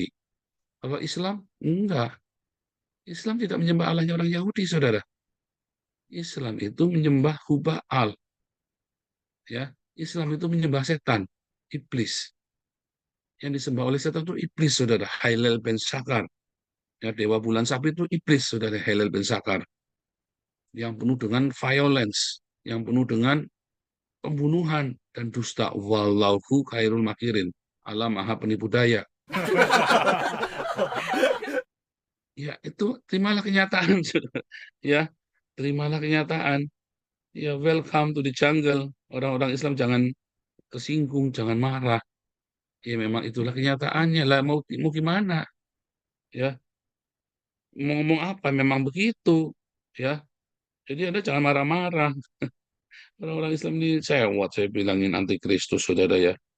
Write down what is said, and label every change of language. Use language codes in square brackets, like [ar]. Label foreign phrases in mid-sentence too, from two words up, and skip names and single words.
[id] Kalau Islam, enggak. Islam tidak menyembah Allahnya orang Yahudi, saudara. Islam itu menyembah Hubal. Ya, Islam itu menyembah setan, iblis. Yang disembah oleh setan itu iblis, saudara. Hailel ben Sakar. Ya, dewa bulan sabit itu iblis, saudara. Hailel ben Sakar. Yang penuh dengan violence, yang penuh dengan pembunuhan dan dusta. [ar] والله خير الماكرين. [id] Allah maha penipu daya. Ya, itu terimalah kenyataan, saudara. Ya, terimalah kenyataan. Ya, [en] welcome to the jungle. [id] Orang-orang Islam jangan tersinggung, jangan marah. Ya, memang itulah kenyataannya. Lah, mau gimana? Ya, mau ngomong apa? Memang begitu. Ya, jadi Anda jangan marah-marah. Orang-orang Islam ini sewot, saya bilangin antikristus, saudara ya.